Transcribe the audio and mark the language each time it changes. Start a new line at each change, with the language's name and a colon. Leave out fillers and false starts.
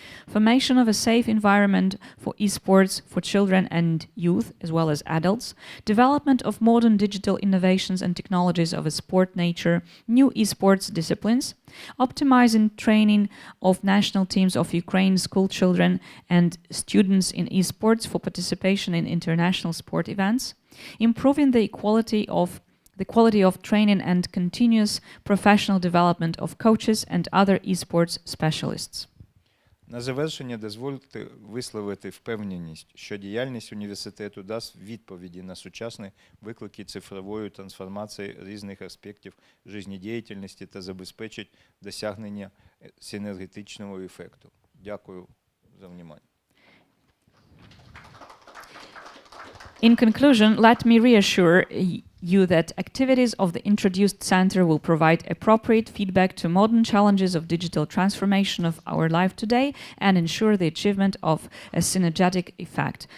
English: formation of a safe environment for esports for children and youth, as well as adults, development of modern digital innovations and technologies of a sport nature, new esports disciplines, optimizing training of national teams of Ukraine school children and students in esports for participation in international sport events, improving the quality of training and continuous professional development of coaches and other esports specialists.
Ukrainian: На завершення дозвольте висловити впевненість, що діяльність університету дасть відповіді на сучасні виклики цифрової трансформації різних аспектів життєдіяльності та забезпечить досягнення синергетичного ефекту. Дякую за увагу.
English: In conclusion, let me reassure you that activities of the introduced center will provide appropriate feedback to modern challenges of digital transformation of our life today and ensure the achievement of a synergetic effect.